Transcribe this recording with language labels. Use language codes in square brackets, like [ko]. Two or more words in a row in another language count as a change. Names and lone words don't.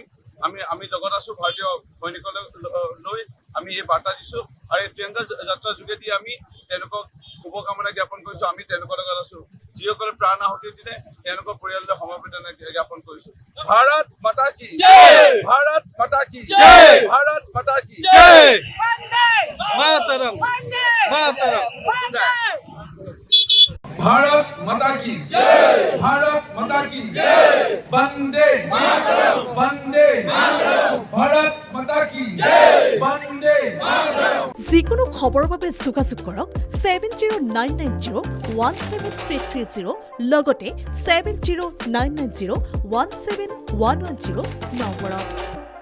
[as] আমি লগত আছোঁ ভাৰতীয় সৈনিকক লৈ আমি এই বাৰ্তা দিছোঁ আৰু এই ত্ৰিৰংগা যাত্ৰাৰ যোগেদি আমি তেওঁলোকক শুভকামনা জ্ঞাপন কৰিছোঁ। আমি তেওঁলোকৰ লগত আছোঁ, যিসকলে প্ৰাণ আহুতি দিলে তেওঁলোকৰ পৰিয়াললৈ সমবেদনা জ্ঞাপন কৰিছোঁ। [hi] भारत माता की जय, भारत माता की जय, भारत माता की जय, मातरम मातरम, भारत माता की जय, भारत माता की जय, वंदे मातरम, वंदे मातरम, भारत माता की जय, वंदे मातरम। [as] যিকোনো খবৰৰ বাবে যোগাযোগ কৰক 7099017330 লগতে 7099017110 নম্বৰত।